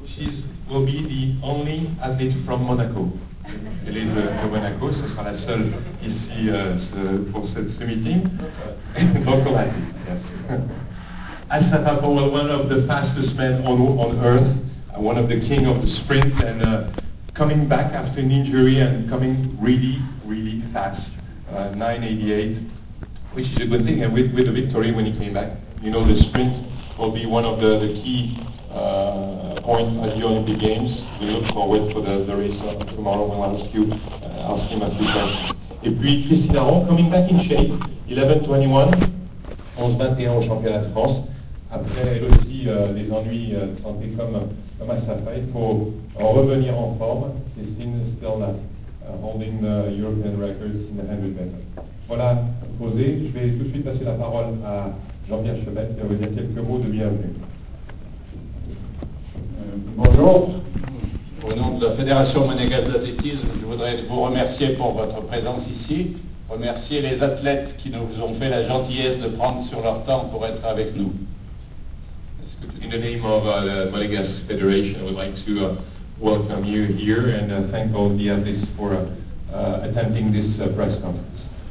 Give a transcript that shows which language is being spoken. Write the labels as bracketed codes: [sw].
[en] She will be the only athlete from Monaco. [fr] Elle est de Monaco, ce sera la seule ici pour ce meeting. [en] Local athlete, yes. Assaf Apowel, one of the fastest men on earth, one of the king of the sprint, and coming back after an injury and coming really, really fast, 9.88. Which is a good thing, and with the victory when he came back, you know, the sprint will be one of the key points at the Olympic Games. We look forward for the race of tomorrow. We'll ask him a few questions. [fr] Et puis Christine Aron, [en] coming back in shape, [fr] 11.21, 11.21 au championnat de France, après elle aussi les ennuis de santé comme à sa faille, pour revenir en forme. [en] Christine still not holding the European record in the 100 meters. [fr] Voilà, posé. Je vais tout de suite passer la parole à Jean-Pierre Chevel qui va vous dire quelques mots de bienvenue. Bonjour. Au nom de la Fédération Monégasque d'athlétisme, je voudrais vous remercier pour votre présence ici, remercier les athlètes qui nous ont fait la gentillesse de prendre sur leur temps pour être avec nous. [en] In the name of the Monégasque Federation, I would like to welcome you here and thank all the athletes for attending this press conference.